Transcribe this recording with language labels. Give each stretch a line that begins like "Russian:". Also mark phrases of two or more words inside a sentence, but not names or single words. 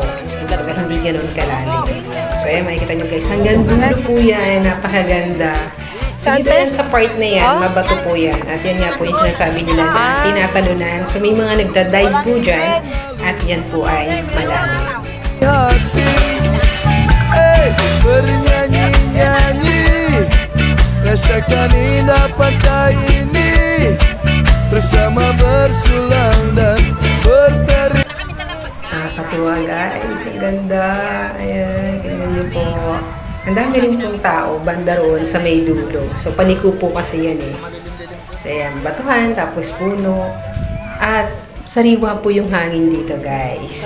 Filipino: Hindi ganun kalalim. So ayan, makikita nyo guys, hanggang dulo po yan. Napakaganda. So, dito yan sa part na yan, mabato po yan. At yan nga po yung sinasabi nila na tinatalunan. So, may mga nagda-dive po dyan. At yan po ay malalim.
Indonesian: Hey, bernyanyi-nyanyi, rasakan indah pantai ini, bersama bersulang dan berteri.
Filipino: Nakakatuwa guys, ang ganda. Ayan, ganyan niyo po. Ang dami rin pong tao, banda roon sa may dulo. So, paliko po kasi yan eh. So, ayan, batuhan, tapos puno. At sariwa po yung hangin dito, guys.